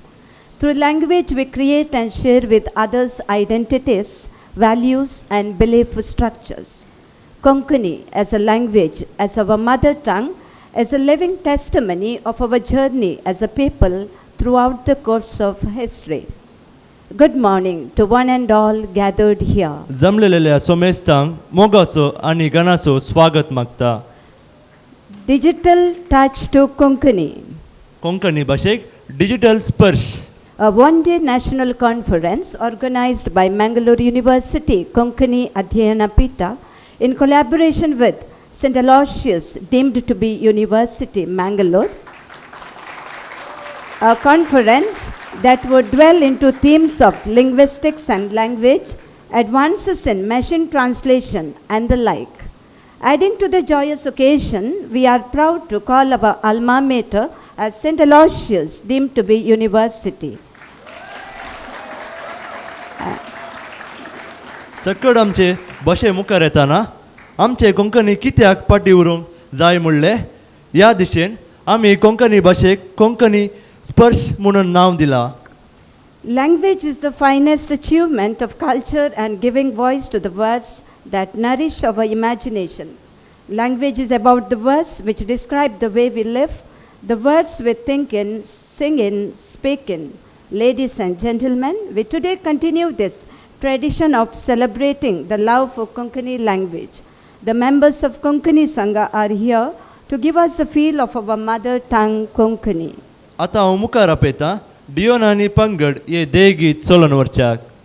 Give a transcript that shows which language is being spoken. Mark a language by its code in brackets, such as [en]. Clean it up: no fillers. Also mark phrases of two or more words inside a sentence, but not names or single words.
[en] Through language, we create and share with others identities, values, and belief structures. Konkani, as a language, as our mother tongue, is a living testimony of our journey as a people throughout the course of history. Good morning to one and all gathered here. [kok] जमलेल्या सोमेस्तांक मोगाचो आनी गणाचो स्वागत मागता. [en] Digital touch to Konkani. [kok] कोंकणी भाशेक डिजिटल स्पर्श. [en] A one-day national conference organized by Mangalore University Konkani Adhyayana Pita in collaboration with St. Aloysius deemed to be University Mangalore. A conference that would dwell into themes of linguistics and language, advances in machine translation and the like. Adding to the joyous occasion, we are proud to call our alma mater as St. Aloysius deemed to be University. [kok] सकड आमचे बशे मुखार येताना आमचे कोंकणी कित्याक पाटी उरूंक जाय म्हणले ह्या दिशेन आमी कोंकणी भाशेक कोंकणी स्पर्श म्हणून नांव दिलां. [en] Language is the finest achievement of culture and giving voice to the words that nourish our imagination. Language is about the words which describe the way we live, the words we think in, sing in, speak in. Ladies and gentlemen, we today continue this tradition of celebrating the love for Konkani language. The members of Konkani Sangha are here to give us a feel of our mother tongue Konkani. [kok] आतां हांव मुखार आपयतां डियोन आनी पंगड हे देगीत चलोवन व्हरच्याक.